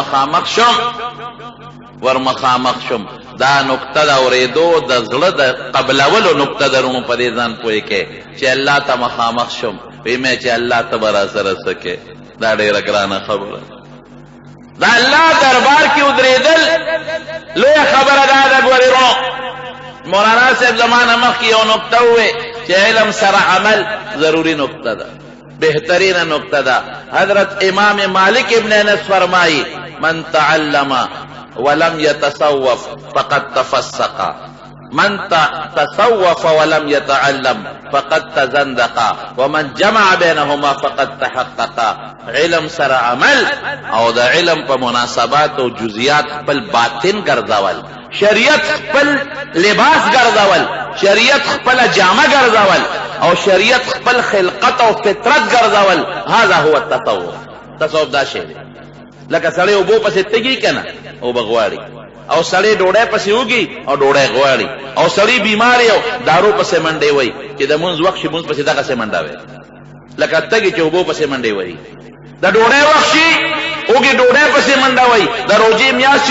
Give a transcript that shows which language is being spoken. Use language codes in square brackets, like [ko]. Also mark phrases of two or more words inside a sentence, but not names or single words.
[ps] ورمخامخ شم دا نقطه د اورېدو د زړه د قبلولو نقطه درونو په دې ځان پوه کې چې الله ته مخامخ شم وی مې چې الله ته به راسره څه کې دا ډېره ګرانه خبره دا الله دربار کې ودرېدل لویه خبره دا ده ګورې رو مولانا صاحب زمانه مخکې یو نقطه ووې چې علم سره عمل ضروري نقطه ده بهترینه نقطه ده حضرت امام مالک ابن انس فرمایي [ar] من تعلم ولم يتصوف فقد تفسق من تصوف ولم يتعلم فقد تزندق ومن جمع بينهما فقد تحقق [ps] علم سره عمل او د علم په مناسبات او جزئیات خپل باطن ګرځول شریعت خپل لباس ګرځول شریعت خپل جامه ګرځول او شریعت خپل خلقت او فطرت ګرځول [ar] هذا هو التصوف [ps] تصوف دا شی دی لکه سړی اوبو پسې تږي کنه او بغواړي او سړی ډوډۍ پسې وږي او ډوډۍ غواړي او سړی بیمار یو دارو پسې منډې وای چې د مونځ وخت شي مونځ پسې دغسې منډه وای لکه تږي چې اوبو پسې منډې وای د ډوډۍ وخت شي وږي ډوډۍ پسې منډه وای د روژې میاشت شي